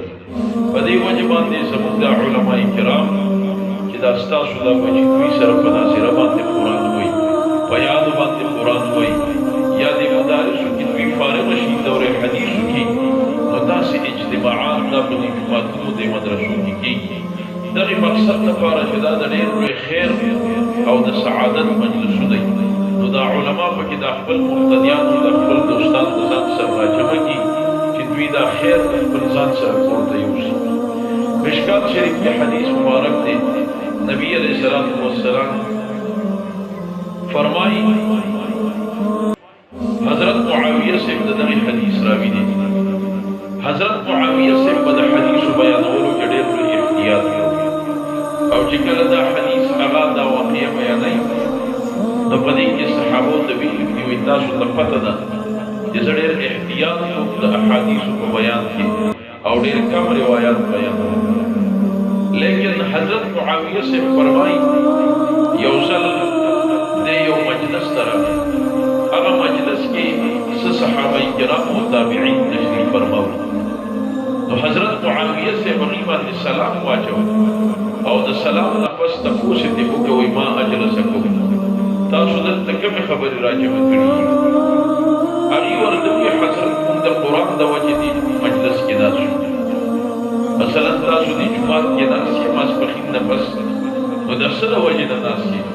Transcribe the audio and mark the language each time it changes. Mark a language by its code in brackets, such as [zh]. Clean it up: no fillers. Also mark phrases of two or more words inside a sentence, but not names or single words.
[ps] په دې وجه باندې زموږ دا علماء کرام چې دا ستاسو دا به چې دوی سره په ناظره باندې قرآن وایي، په یادو باندې قرآن وایي، یا د مدارسو کې دوی فارغه شي دورې حدیثو کې، نو داسې اجتماعات دا په دې جوماتونو د مدرسو کې کېږي دغې مقصد لپاره چې دا د ډېر لوی خیر او د سعادت مجلسو دی. نو دا علما پکې دا خپل مقتدیان او دا خپل دوستان د ځان سره راجمع کړي چې دوی دا خیر د خپل ځان سره کور ته یوسي. مشکات شریف کې حدیث مبارک دی، نبی [ar] علیہ السلام [ps] فرمائی حضرت معاویہ سے دغه حدیث راوی دی. حضرت معاویہ سے په حدیث بیانولو کې ډېر لوی احتیاط کړی او چې کله دا حدیث هغه دا واقعه بیانوي نو په دې کې صحابو ته ویلي دي وایي تاسو ته پته ده چې زه ډېر احتیاط کوم د احادیثو په بیان کې او ډېر کم روایات بیانوم. لیکن حضرت معاویہ سے فرمائی یو ځل د یو مجلس ته راغی، هغه مجلس کې څه صحابه کرام او تابعین تشریف فرماوه. نو حضرت معاویہ سے هغوی باندې سلام واچوه او د سلام نه پس تپوس یې وکړه وایي [ar] ما اجلسکم [ps] تاسو دلته کومې خبرې راجمع کړي؟ هغې ورته وویل حضرت موږ د قرآن د وجې دې مجلس کې ناست شو، مثلا تاسو دې جومات کې ناست یې ماسپښین نه پس، نو د څه د وجې نه ناست یې؟